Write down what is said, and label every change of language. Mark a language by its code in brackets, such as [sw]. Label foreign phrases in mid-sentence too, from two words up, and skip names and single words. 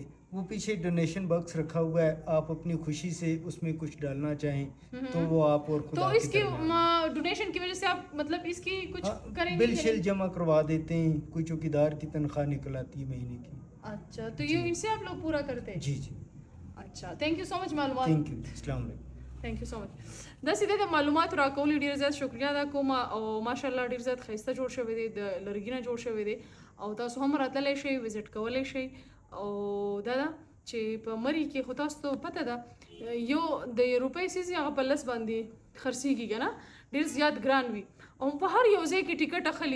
[ur] وہ پیچھے ڈونیشن باکس رکھا ہوا ہے، آپ اپنی خوشی سے اس میں کچھ ڈالنا چاہیں تو وہ آپ اور خدا تو اس کی ڈونیشن کی وجہ سے آپ مطلب اس کی کچھ کریں گے؟ بل شل جمع کروا دیتے ہیں. کوئی چوکیدار کی تنخواہ نکل آتی ہے مہینے کی. اچھا، تو یہ ان سے آپ لوگ پورا کرتے ہیں؟ جی. [en] اچھا، thank you so much معلومات. thank you. [ar] السلام علیکم. [en] thank you so much. [ps] داسې دی د معلوماتو راکولو ډېر زیات شکریا ادا کوم او ماشاءالله ډېر زیات ښایسته جوړ شوی دی، د لرګي نه جوړ شوی دی او تاسو هم راتلی شئ، وزټ کولی شئ. او دا ده چې په مري کې خو تاسو ته پته ده یو د روپۍ څیز هغه په لس باندې خرڅېږي که نه، ډېر زیات ګران وي او په هر یو ځای کې ټکټ اخلي.